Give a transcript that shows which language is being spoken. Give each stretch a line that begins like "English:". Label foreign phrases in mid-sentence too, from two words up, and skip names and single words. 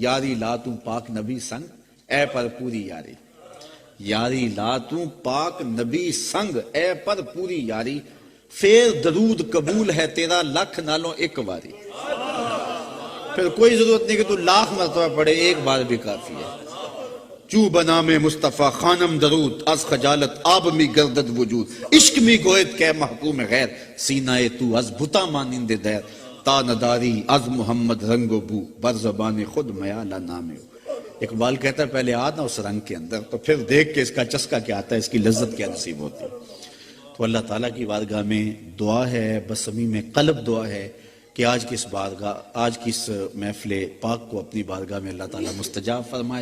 Punjabi: یاری لا تو پاک نبی سنگ اے پر پوری یاری، یاری لا تو پاک نبی سنگ اے پر پوری یاری، پھر درود قبول ہے تیرا لکھ نالوں ایک باری۔
Urdu: پھر کوئی ضرورت نہیں کہ تو لاکھ مرتبہ پڑھے، ایک بار بھی کافی ہے۔
Persian: چو بنا میں مصطفیٰ خانم درود، از خجالت آب می گردد وجود، عشق می گوید کہ محکوم غیر، سینہ تو از بھتا مانند دیر، تا نداری از محمد رنگ و بو، بر زبان خود میالہ نام ہو۔
Urdu: اقبال کہتا ہے پہلے آنا اس رنگ کے اندر، تو پھر دیکھ کے اس کا چسکا کیا آتا ہے، اس کی لذت کیا نصیب ہوتی ہے۔ تو اللہ تعالیٰ کی بارگاہ میں دعا ہے، بس صمیم قلب دعا ہے کہ آج کی اس محفل پاک کو اپنی بارگاہ میں اللہ تعالیٰ مستجاب فرمائے۔